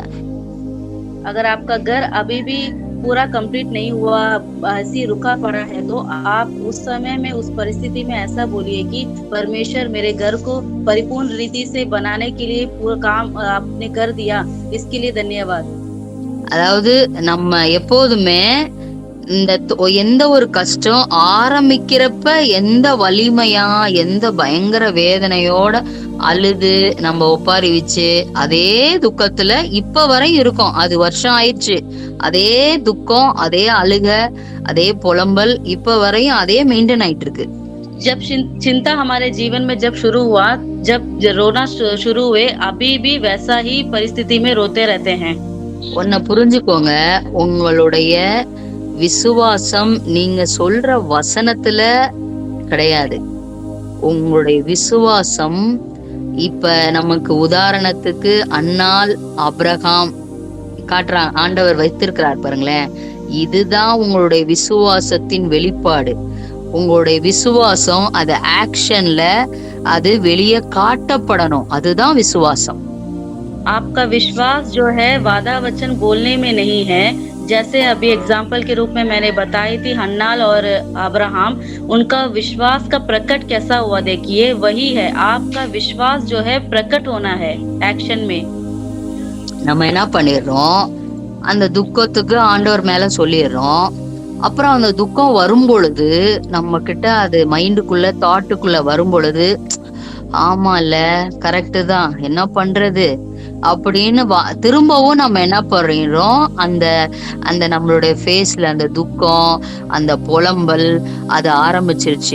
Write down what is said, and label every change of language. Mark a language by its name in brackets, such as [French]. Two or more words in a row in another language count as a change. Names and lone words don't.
[Hindi] अगर आपका घर अभी भी पूरा कंप्लीट नहीं हुआ, ऐसी रुका पड़ा है, तो आप उस समय में उस परिस्थिति में ऐसा बोलिए कि परमेश्वर मेरे घर को परिपूर्ण रीति से बनाने के लिए पूरा काम आपने कर दिया, इसके लिए धन्यवाद। [Tamil] அதாவது நம்ம எப்போதுமே எந்த ஒரு கஷ்டம் ஆரம்பிக்கிறப்ப எந்த வலிமையா எந்த பயங்கர வேதனையோட அழுது நம்ம ஒப்பாரி வச்சு அதே துக்கத்துல இப்ப வரை இருக்கோம். அது வருஷம் ஆயிடுச்சு, அதே துக்கம், அதே அழுக, அதே புலம்பல் இப்ப வரையும் அதே மெயின்டைன் ஆயிட்டு இருக்கு. [Hindi] जब चिंता हमारे जीवन में जब शुरू हुआ, जब रोना शुरू हुए, अभी भी वैसा ही परिस्थिति में रोते रहते हैं। [Tamil] ஒன்ன புரிஞ்சுக்கோங்க, உங்களுடைய விசுவாசம் நீங்க சொல்ற வசனத்துல கிடையாது. உங்களுடைய விசுவாசம் இப்ப நமக்கு உதாரணத்துக்கு அன்னாள் ஆபிரகாம் காட்டுறான், ஆண்டவர் வைத்திருக்கிறார் பாருங்களேன். இதுதான் உங்களுடைய விசுவாசத்தின் வெளிப்பாடு. உங்களுடைய விசுவாசம் அது ஆக்ஷன்ல அது வெளியே காட்டப்படணும், அதுதான் விசுவாசம். [Hindi] आपका विश्वास जो है वादा वचन बोलने में नहीं है। जैसे अभी एग्जाम्पल के रूप में मैंने बताई थी हन्नाल और अब्राहम, उनका विश्वास का प्रकट कैसा हुआ देखिए, वही है आपका विश्वास जो है प्रकट होना है एक्शन में। [Tamil] நம்ம என்ன பண்ணிடுறோம், அந்த துக்கத்துக்கு ஆண்டவர் மேல சொல்லிடுறோம். அப்புறம் அந்த துக்கம் வரும் பொழுது நம்ம கிட்ட அது மைண்டுக்குள்ள தாட்டுக்குள்ள வரும் பொழுது ஆமால கரெக்டு தான், என்ன பண்றது அப்படின்னு திரும்பவும் நம்ம என்ன பண்றோம், அந்த அந்த நம்மளுடைய ஃபேஸ்ல அந்த துக்கம் அந்த புலம்பல் அது ஆரம்பிச்சிருச்சு.